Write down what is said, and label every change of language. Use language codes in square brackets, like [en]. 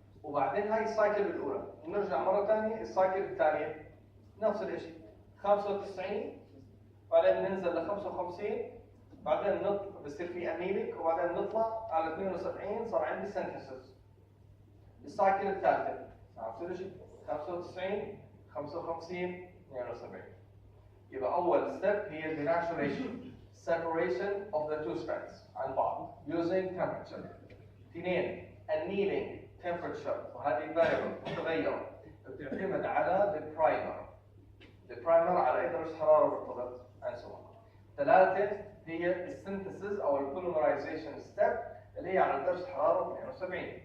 [ar] وبعدين هاي السايكل الاولى، ونرجع مره ثانيه السايكل الثانيه نفس الشيء 95 بعدين ننزل ل 55 بعدين نطلع بصير في انيليك وبعدين نطلع على 72 صار عندي سينثيسيس. السايكل الثالثه نفس الشيء 95 55 72. يبقى اول ستيب هي [en] denaturation separation of the two strands [ar] عن بعض [en] using temperature. [ar] اثنين [en] annealing temperature [ar] وهذه variable متغيره بتعتمد على البرايمر. البرايمر على اي درجه حراره ارتبط [en] and so on. [ar] ثلاثه هي السينثيسيس او البوليمرايزيشن ستيب اللي هي على درجه حراره 72.